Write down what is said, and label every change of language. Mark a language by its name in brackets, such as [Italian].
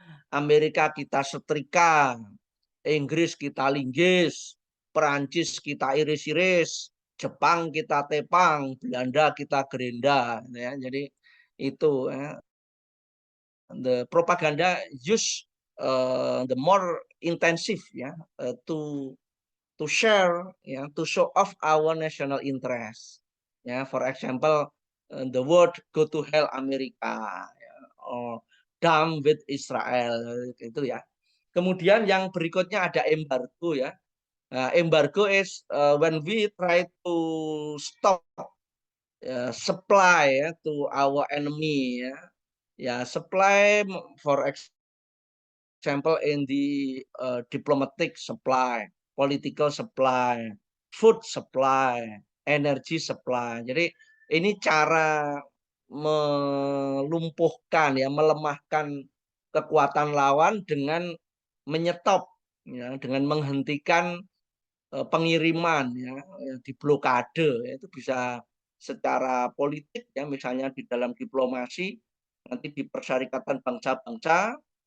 [Indonesian] Amerika kita setrika, Inggris kita linggis, Perancis kita iris-iris, Jepang kita tepang, Belanda kita gerenda, ya. Jadi itu, ya. [English] The propaganda use the more intensive, ya, to share, ya, to show off our national interest. Ya, for example, the word go to hell Amerika, ya, or damn with Israel, itu, ya. [Indonesian] Kemudian yang berikutnya ada embargo, ya. [English] Nah, embargo is when we try to stop supply, ya, to our enemy, ya. Ya, supply, for example in the diplomatic supply, political supply, food supply, energy supply. [Indonesian] Jadi ini cara melumpuhkan, ya, melemahkan kekuatan lawan dengan menyetop, ya, dengan menghentikan pengiriman, ya, diblokade, ya, itu bisa secara politik, ya, misalnya di dalam diplomasi, nanti di Perserikatan Bangsa-Bangsa.